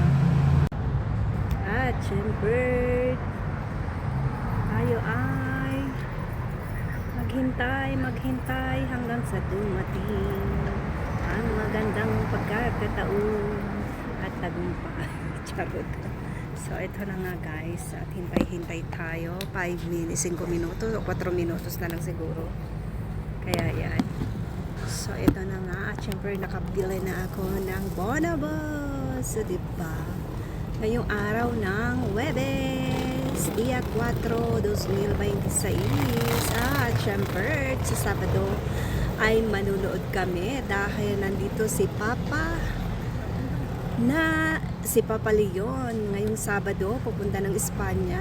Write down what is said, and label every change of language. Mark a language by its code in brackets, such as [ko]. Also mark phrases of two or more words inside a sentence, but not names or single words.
[tl] At syempre, tayo ay maghintay hanggang sa dumating ang magandang pagkakataon at tagumpay. Charot. So ito na nga guys, at hintay tayo 5 minutes, 5 minutos o 4 minutos na lang siguro. Kaya yan. So ito na nga, at syempre nakabili na ako ng bonobos. So diba, ngayong araw ng Huwebes, Dia 4, 2026. At syempre sa Sabado ay manunood kami dahil nandito si Papa Leon ngayong Sabado, pupunta ng Espanya.